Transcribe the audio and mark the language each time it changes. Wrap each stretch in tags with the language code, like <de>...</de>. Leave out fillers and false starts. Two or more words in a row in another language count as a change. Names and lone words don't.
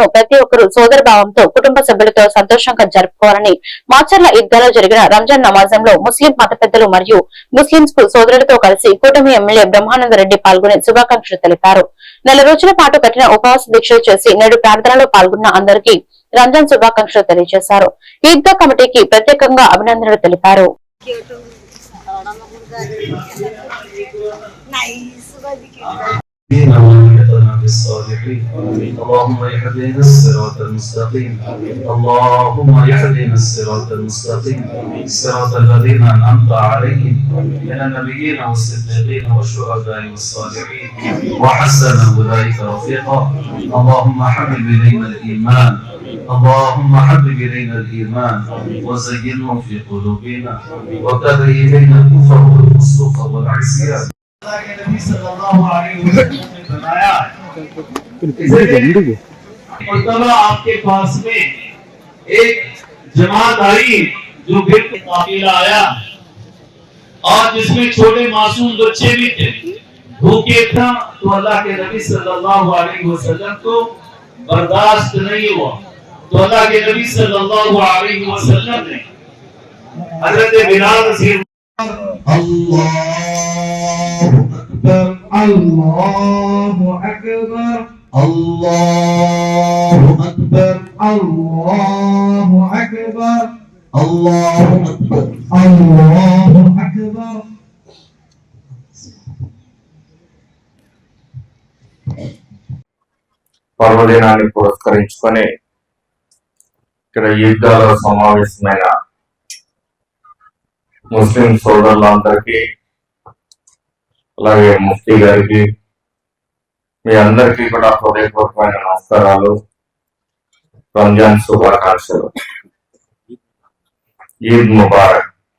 <te>ప్రతి ఒక్కరూ సోదర భావంతో కుటుంబ సభ్యులతో సంతోషంగా జరుపుకోవాలని మాచర్ల ఈద్గాలో జరిగిన రంజాన్ నమాజంలో ముస్లిం మత పెద్దలు మరియు ముస్లింస్ కు సోదరులతో కలిసి కూటమి ఎమ్మెల్యే బ్రహ్మానంద రెడ్డి పాల్గొని శుభాకాంక్షలు తెలిపారు. నెల రోజుల పాటు కఠిన ఉపవాస దీక్షలు చేసి నేడు ప్రార్థనలో పాల్గొన్న అందరికీ రంజాన్ శుభాకాంక్షలు తెలియజేశారు. ఈద్గా కమిటీకి ప్రత్యేకంగా అభినందనలు తెలిపారు.</te> <ar>اللهم اهدنا الصراط المستقيم اللهم اهدنا الصراط المستقيم صراط الذين انعمت عليهم من النبيين والصديقين والشهداء والصالحين وحسن اولئك رفيقا اللهم حبب الينا الايمان اللهم حبب الينا الايمان وزينه في قلوبنا وكره الينا الكفر والفسوق والعصيان नबी صلى الله عليه وسلم</ar> <ur>نے بنایا مرتبہ آپکے پاس میں ایک جماعت آئی جو بالکل قافلہ آیا اور جس میں چھوٹے معصوم بچے بھی تھے، بھوکے تھا، تو اللہ کے نبی</ur> <ar>صلى الله عليه وسلم</ar> <ur>کو برداشت نہیں ہوا، تو اللہ کے نبی</ur> <ar>صلى الله عليه وسلم</ar> <ur>نے حضرت بلال رضی</ur> <ar>الله أكبر الله أكبر الله أكبر الله أكبر الله أكبر.</ar> <te>పర్వదినాన్ని పురస్కరించుకొని ఇక్కడ ఈద్గాలో సమావేశమైన ముస్లిం సోదరులందరికీ అలాగే ముఫ్తీ గారికి మీ అందరికీ కూడా హృదయపూర్వకమైన నమస్కారాలు, రంజాన్ శుభాకాంక్షలు,</te> <ar>عيد مبارك.</ar>